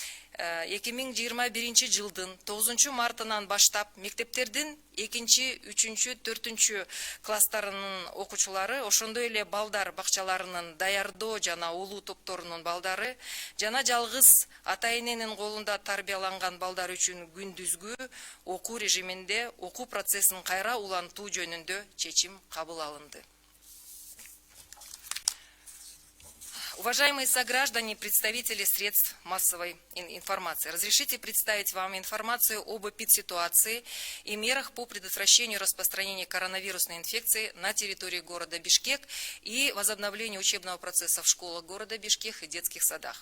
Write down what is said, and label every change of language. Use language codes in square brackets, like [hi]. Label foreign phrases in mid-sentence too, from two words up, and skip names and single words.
[ky] 2021 жылдын 9 мартынан баштап мектептердин 2, 3, 4 класстарынын окуучулары, ошондой эле балдар бакчаларынын даярдоо жана улуу топторунун балдары жана жалгыз ата-эненин колунда тарбияланган балдар үчүн күндүзгү окуу режиминде окуу процессин кайра улантуу жөнүндө чечим кабыл алынды. [ru] Уважаемые сограждане, представители средств массовой информации, разрешите представить вам информацию об эпидситуации и мерах по предотвращению распространения коронавирусной инфекции на территории города Бишкек и возобновлению учебного процесса в школах города Бишкек и детских садах.